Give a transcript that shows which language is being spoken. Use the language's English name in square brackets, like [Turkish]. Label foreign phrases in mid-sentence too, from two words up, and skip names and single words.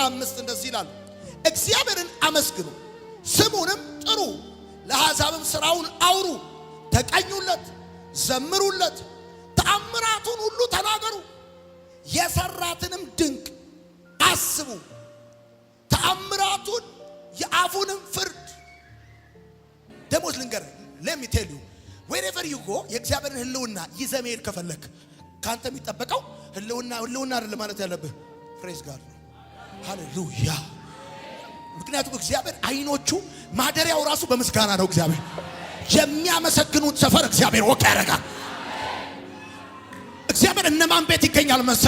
[Amharic] 5 እንደዚህ ይላል። እግዚአብሔርን አመስግኑ፣ ስሙንም ጥሩ፣ ለአሕዛብም ሥራውን አውሩ፣ ተቀኙለት፣ ዘምሩለት፣ ተአምራቱን ሁሉ ተናገሩ፣ የሰራትንም ድንቅ አስቡ፣ ተአምራቱን የአፉንም ፍርድ። ደሞዝ ልንገርህ፣ [English] let me tell you wherever you go [Amharic] የእግዚአብሔርን ህልውና ይዘህ መሄድ ከፈለክ ካንተ የሚጠበቀው ህልውና አይደለም ማለት ያለብህ [English] praise God [Amharic] ነው። ሃሌሉያ። ምክንያቱም እግዚአብሔር አይኖቹ ማደሪያው ራሱ በምስጋና ነው። እግዚአብሔር የሚያመሰግኑት ሰፈር እግዚአብሔር ወቅ ያደርጋል። እግዚአብሔር እነማን ቤት ይገኛል መሰለ?